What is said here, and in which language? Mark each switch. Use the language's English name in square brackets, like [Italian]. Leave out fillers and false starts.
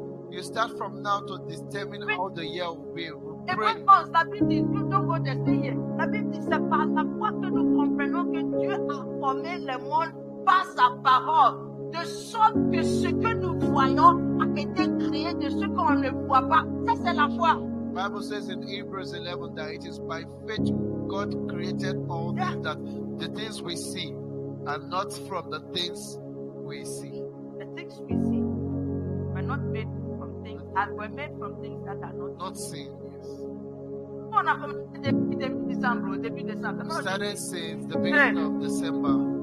[English] You start from now to determine how the year will be. [French] Et [English] Pray. [French] quand la Bible dit, nous devons essayer. La Bible dit, c'est par la foi que nous comprenons que Dieu a formé le monde par sa parole. De sorte que ce que nous voyons a été créé de ce qu'on ne voit pas. Ça, c'est la foi. [English] Bible says in Hebrews 11 that it is by faith God created all things, that the things we see are not from the things we see. The things we see were not made from things, were made from things that are not seen. Yes. [French] On a commencé depuis décembre, début décembre. [English] We started since the beginning of December.